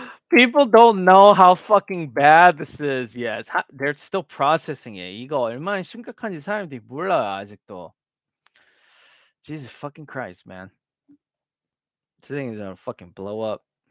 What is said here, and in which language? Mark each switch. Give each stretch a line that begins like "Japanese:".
English: People don't know how fucking bad this is. Yes, they're still processing it.
Korean: 이거 얼마나 심각한지 사람들이 몰라 아직도.
English: Jesus fucking Christ, man. This thing is gonna fucking blow up.